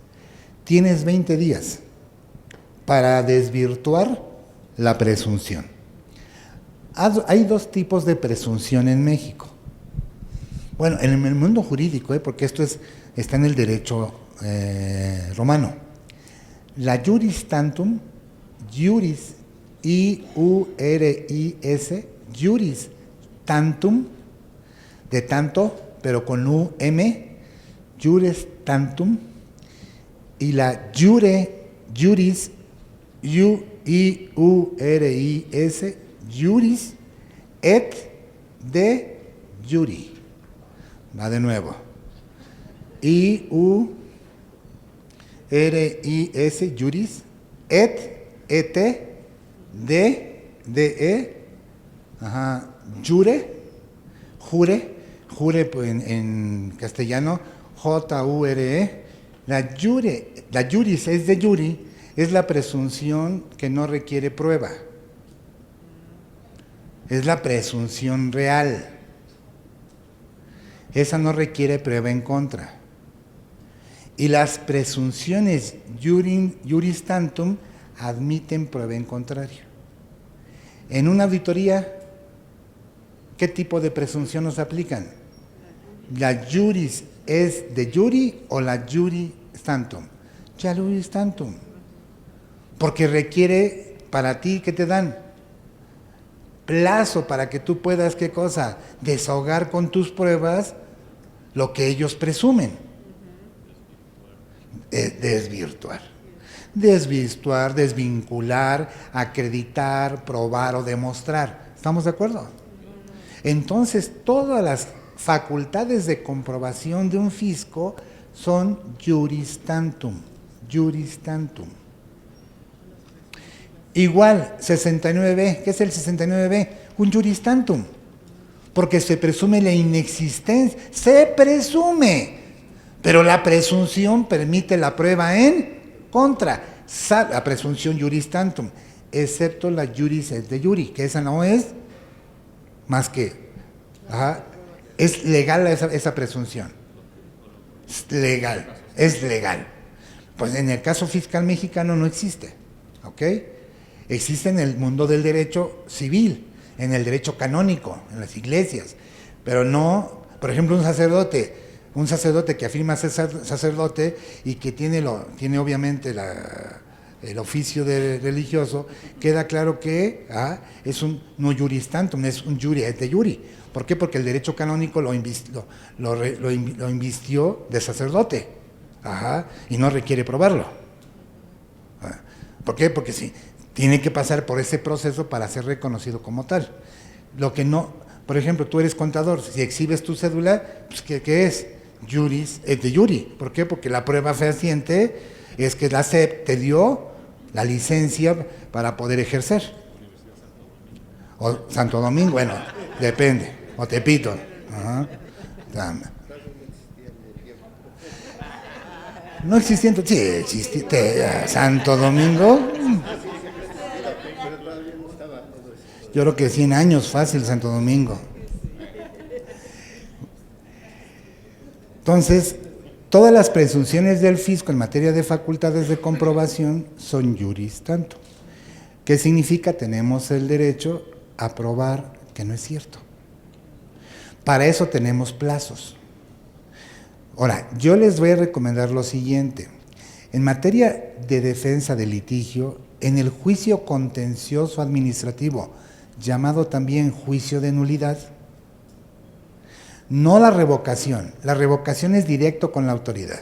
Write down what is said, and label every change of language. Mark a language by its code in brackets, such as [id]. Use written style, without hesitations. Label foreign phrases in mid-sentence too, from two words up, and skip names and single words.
[es] Tienes 20 días para desvirtuar la presunción. Hay dos tipos de presunción en México. Bueno, en el mundo jurídico, porque esto está en el derecho romano. [la] La juris tantum, juris, I-U-R-I-S, juris tantum, de tanto, pero con U-M, juris tantum, y la juris, I-U-R-I-S, juris, et de juri. [es] Va de nuevo. [la] I-U-R-I-S, juris, et, de, jure, jure pues, [es] en castellano, [la] J-U-R-E. [es] La [la] juris es de juri, [es] es la presunción que no requiere prueba. Es la presunción real. Esa no requiere prueba en contra. Y las presunciones [la] juris tantum [es] admiten prueba en contrario. En una auditoría, ¿qué tipo de presunción nos aplican? ¿La [la] juris es de juri [es] o la [la] juris tantum? Ya juris tantum. [es] Porque requiere para ti, ¿qué te dan? Plazo para que tú puedas, ¿qué cosa? Desahogar con tus pruebas lo que ellos presumen. Desvirtuar, desvincular, acreditar, probar o demostrar. ¿Estamos de acuerdo? Entonces, todas las facultades de comprobación de un fisco son [la] juris tantum, juris tantum. [es] Igual, 69B, ¿qué es el 69B? [la] Un juris tantum, [es] porque se presume la inexistencia, se presume, pero la presunción permite la prueba en contra, la presunción [la] juris tantum, [es] excepto la [la] juris et de juri, [es] que esa no es más que, es legal esa presunción, es legal. Pues en el caso fiscal mexicano no existe, ¿ok? Existe en el mundo del derecho civil, en el derecho canónico, en las iglesias, pero no, por ejemplo, un sacerdote que afirma ser sacerdote y que tiene obviamente el oficio de religioso, queda claro que es un no [la] juris tantum, es un juri et de juri. [es] ¿Por qué? Porque el derecho canónico lo invistió de sacerdote, y no requiere probarlo. ¿Por qué? Porque sí, tiene que pasar por ese proceso para ser reconocido como tal. Lo que no, por ejemplo, tú eres contador, si exhibes tu cédula, pues ¿qué es? [la] Juris et de juri. [es] ¿Por qué? Porque la prueba fehaciente es que la SEP te dio la licencia para poder ejercer. O Santo Domingo, bueno, depende. O Tepito. No existía, sí, existía. Santo Domingo. Yo creo que 100 años fácil Santo Domingo. Entonces, todas las presunciones del fisco en materia de facultades de comprobación son [la] juris tantum. [es] ¿Qué significa? Tenemos el derecho a probar que no es cierto. Para eso tenemos plazos. Ahora, yo les voy a recomendar lo siguiente. En materia de defensa de litigio, en el juicio contencioso administrativo, llamado también juicio de nulidad, no la revocación es directo con la autoridad.